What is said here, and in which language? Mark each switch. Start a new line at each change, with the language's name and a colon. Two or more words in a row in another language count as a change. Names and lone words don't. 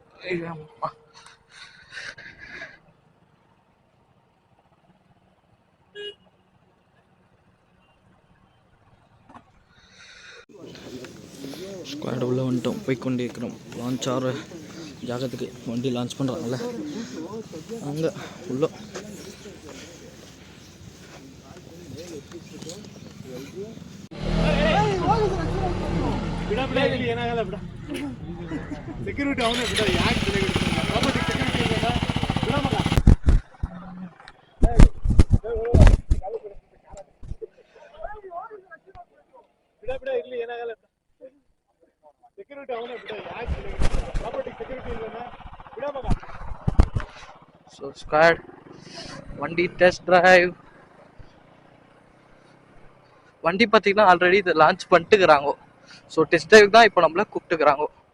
Tamil: ஸ்குவாட் உள்ள வந்துட்டோம், போய் கொண்டு இருக்கிறோம். லான்ச் ஆகிற ஜாகத்துக்கு வண்டி லான்ச் பண்ணுறாங்கல்ல அங்கே உள்ள.
Kannada: ಸೆಕ್ಯೂರಿಟಿ ಅವನೇ ಬಿಡ, ಯಾಕೆ ಬಿಡ ಇರ್ಲಿ, ಏನಾಗಲ್ಲ. ಸೆಕ್ಯೂರಿಟಿ ಅವನೇ ಬಿಡ, ಯಾಕೆ
English: property security
Kannada: ಇಲ್ಲ ಬಿಡ ಮಗ.
Tamil: ஸோ ஸ்குவாட் வண்டி
English: test drive.
Tamil: வண்டி பார்த்தீங்கன்னா ஆல்ரெடி இதை லான்ச் பண்ணிட்டுக்கிறாங்க. ஸோ
English: test drive
Tamil: தான் இப்போ நம்மள கூப்பிட்டுக்கிறாங்க.